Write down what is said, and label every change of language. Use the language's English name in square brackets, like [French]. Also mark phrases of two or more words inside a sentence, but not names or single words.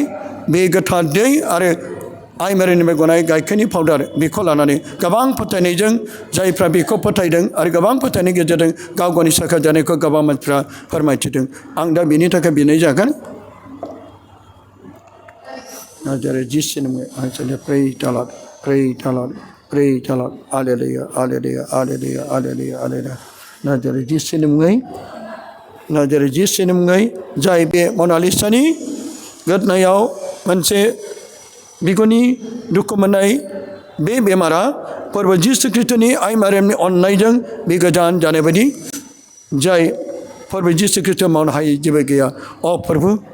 [Bodo] जाय बे गोथार दै आरो आइ मारिनिफ्राय गनाय गाइखेरनि पाउडार बेखौ लानानै गोबां फोथायनायजों जायफ्रा बेखौ फोथायदों आरो गोबां फोथायनायनि गेजेरजों गाव गावनि साखा जानायखौ गोबां मानसिफ्रा फोरमायथिदों आं दा बेनि थाखाय बिनाय जागोन जेरै जिसुनि आंजों [English] pray the Lord pray the Lord pray the Lord hallelujah hallelujah hallelujah hallelujah hallelujah [Bodo] ना जेरै जिसुनि मुङै ना जेरै जिसुनि मुङै जाय बे मनालिसानि गोदनायाव मोनसे बिगुरनि दुखु मोननाय बे बेमारा फोरबो जिसु ख्रीष्टनि आइ मारियामनि अननायजों बे गोजान जानाय बायदि जाय फोरबो जिसु ख्रीष्ट मावनो हायै जेबो गैया अ फोरबो